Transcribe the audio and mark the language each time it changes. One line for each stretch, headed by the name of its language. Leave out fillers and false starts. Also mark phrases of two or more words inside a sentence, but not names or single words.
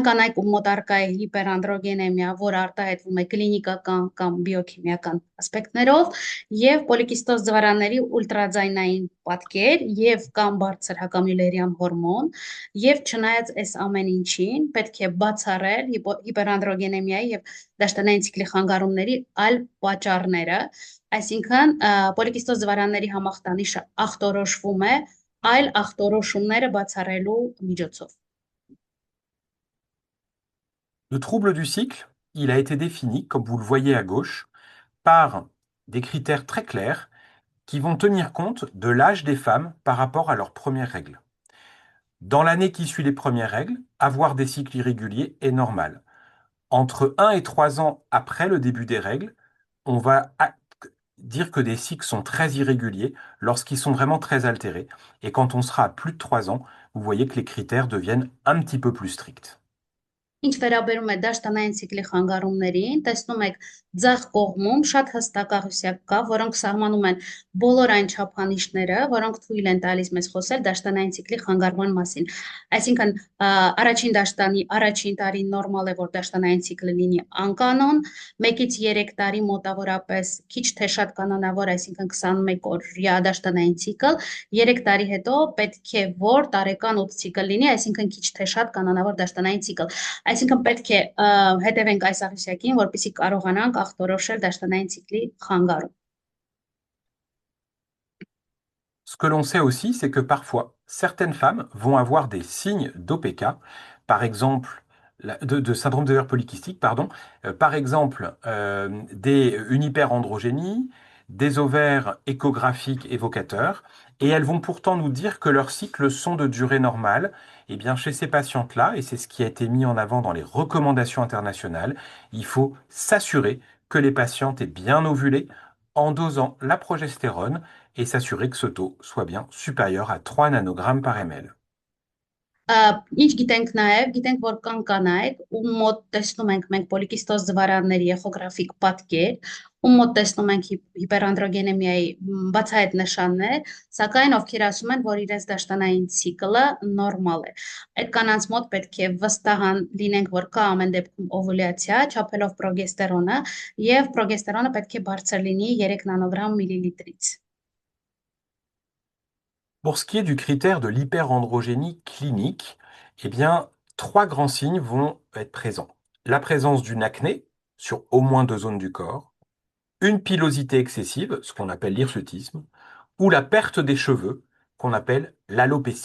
Armenian: կանայք ում մոտ առկա է հիպերանդրոգենեմիա, որը արտահայտվում է կլինիկական կամ բիոքիմիական ասպեկտներով, եւ պոլիկիստոզ զվարանների ուլտրաձայնային պատկեր եւ կամ բարձր հակամյուլերյան հորմոն, եւ չնայած այս ամեն ինչին պետք է բացառել հիպերանդրոգենեմիայի եւ դաշտանային ցիկլի խանգարումների այլ պատճառները, այսինքն պոլիկիստոզ զվարանների համախտանիշը ախտորոշվում է այլ ախտորոշումները բացառելու միջոցով։
French: Le trouble du cycle, il a été défini, comme vous le voyez à gauche, par des critères très clairs qui vont tenir compte de l'âge des femmes par rapport à leurs premières règles. Dans l'année qui suit les premières règles, avoir des cycles irréguliers est normal. Entre 1 et 3 ans après le début des règles, on va dire que des cycles sont très irréguliers lorsqu'ils sont vraiment très altérés. Et quand on sera à plus de 3 ans, vous voyez que les critères deviennent un petit peu plus stricts.
Armenian: Ինչ վերաբերում է դաշտանային ցիկլի խանգարումներին, տեսնում եք ձախ կողմում շատ հստակ աղյուսակ կա, որոնք սահմանում են բոլոր այն չափանիշները, որոնք թույլ են տալիս մեզ խոսել դաշտանային ցիկլի խանգարման մասին։ Այսինքն առաջին դաշտանի առաջին տարին նորմալ է, որ դաշտանային ցիկլը լինի անկանոն, 1-ից 3 տարի մոտավորապես քիչ թե շատ կանոնավոր, այսինքն 21 օրյա դաշտանային ցիկլ, 3 տարի հետո պետք է որ տարեկան 8 ցիկլ լինի, այսինքն քիչ թե շատ կանոնավոր դաշտանային ցիկլ։ Այսինքն պետք է հետևենք այս աղյուսակին, որպեսզի կարողանանք ախտորոշել դաշտանային ցիկլի խանգարում։
French: Ce que l'on sait aussi, c'est que parfois, certaines femmes vont avoir des signes d'OPK, par exemple, de syndrome d'ovaire polykystique, pardon, par exemple, une hyperandrogénie, des ovaires échographiques évocateurs, et elles vont pourtant nous dire que leurs cycles sont de durée normale. Eh bien, chez ces patientes-là, et c'est ce qui a été mis en avant dans les recommandations internationales, il faut s'assurer que les patientes aient bien ovulé en dosant la progestérone et s'assurer que ce taux soit bien supérieur à 3 nanogrammes par ml.
Armenian: Ինչ գիտենք նաև, գիտենք, որ կան կանայք, ում մոտ տեսնում ենք մենք պոլիկիստոզ զվարանների էխոգրաֆիկ պատկեր, ում մոտ տեսնում ենք հիպերանդրոգենեմիայի բացահայտ նշաններ, սակայն ովքեր ասում են, որ իրենց դաշտանային ցիկլը նորմալ է։ Այդ կանանց մոտ պետք է վստահան լինենք, որ կա ամեն դեպքում օվուլյացիա, չափելով պրոգեստերոնը, եւ պրոգեստերոնը պետք է բարձր լինի 3 նանոգրամ միլիլիտրից։
French: Pour ce qui est du critère de l'hyperandrogénie clinique, eh bien, 3 grands signes vont être présents. La présence d'une acné sur au moins 2 zones du corps, une pilosité excessive, ce qu'on appelle l'hirsutisme, ou la perte des cheveux, qu'on appelle l'alopécie.